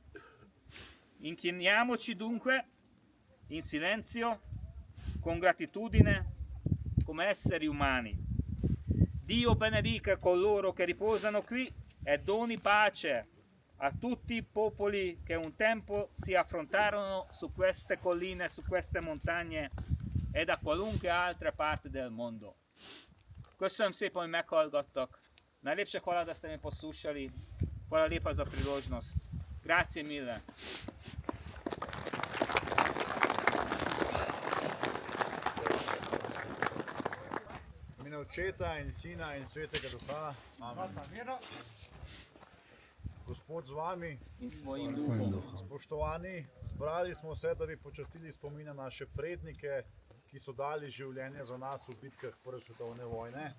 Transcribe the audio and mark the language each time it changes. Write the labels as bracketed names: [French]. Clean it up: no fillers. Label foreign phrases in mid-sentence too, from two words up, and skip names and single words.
[Italian] Inchiniamoci dunque in silenzio, con gratitudine, come esseri umani. Dio benedica coloro che riposano qui e doni pace a tutti i popoli che un tempo si affrontarono su queste colline, su queste montagne e da qualunque altra parte del mondo. [Hungarian] Köszönöm szépen, hogy meghallgattak. [Slovenian] Najlepše hvala, da ste me poslušali. Hvala lepa za priložnost. [Italian] Grazie mille. [Slovenian] V imenu Očeta in Sina in Svetega Duha. Amen. Gospod z vami. In s tvojim duhom. Spoštovani, zbrali smo se, da bi počastili spomin na naše prednike, ki so dali življenje za nas v bitkah prve svetovne vojne.